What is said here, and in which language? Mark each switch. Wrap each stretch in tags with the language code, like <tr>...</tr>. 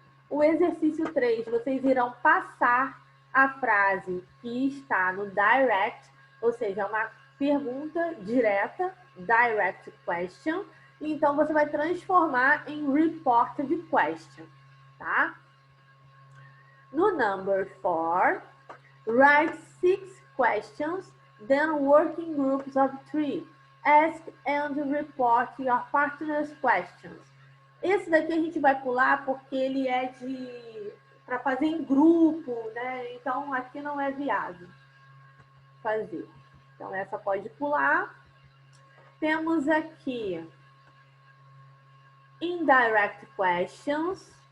<pt>O exercício 3, vocês irão passar a frase que está no direct, ou seja, uma pergunta direta, direct question, e então você vai transformar em reported question, tá?</pt> <en>No number 4, write 6 questions, then work in groups of 3. Ask and report your partner's questions.</en> <pt>Esse daqui a gente vai pular porque ele é para fazer em grupo, né? Então aqui não é viável fazer. Então essa pode pular. Temos aqui indirect questions.</pt>